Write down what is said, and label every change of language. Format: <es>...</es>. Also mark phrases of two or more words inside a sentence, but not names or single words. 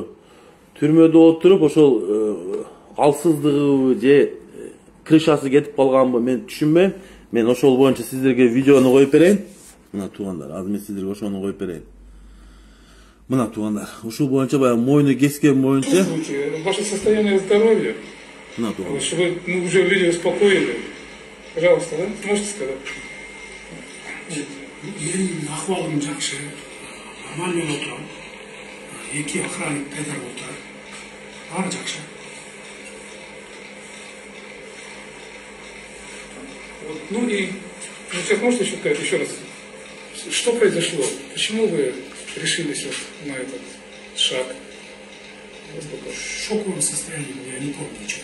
<ky>Түрмөдө отуруп ошол алсыздыгыбы же крышасы кетип калганбы мен түшүнбөйм. Мен ошол боюнча сиздерге видеону коюп берейин. Мына туугандар, азыр мен сиздерге ошону коюп берейин. Мына туугандар, ушул боюнча баягы мойну кескен боюнча</ky> <ru>ваше состояние здоровья.</ru> <ky>Мына туугандар.</ky> <ru>Чтобы мы уже люди успокоили. Пожалуйста, да? Можете сказать?</ru> <ky>Менин акыбалым жакшы. Нормально отурам. Эки охранник кайдар отурат. Баары жакшы.</ky> <ru>Вот, ну и сейчас можете еще сказать еще раз, что произошло? Почему вы решились вот на этот шаг? В шоковом состоянии я не помню ничего.</ru>